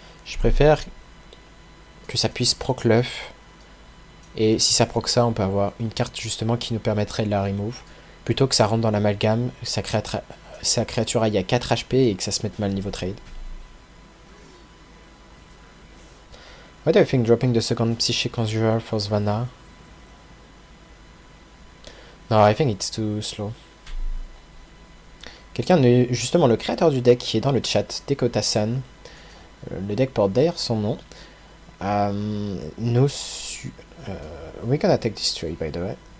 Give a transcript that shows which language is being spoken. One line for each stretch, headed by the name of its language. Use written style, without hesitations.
French: Je préfère que ça puisse proc l'œuf. Et si ça proc ça, on peut avoir une carte justement qui nous permettrait de la remove. Plutôt que ça rentre dans l'amalgame, sa créature aille à 4 HP et que ça se mette mal niveau trade.
English: What do you think dropping the second Psychic Conjurer for Svanna? No, I think it's too slow.
French: Quelqu'un, justement le créateur du deck qui est dans le chat, Dekota-san, le deck porte d'ailleurs son nom.
English: We're gonna take this trade by the way.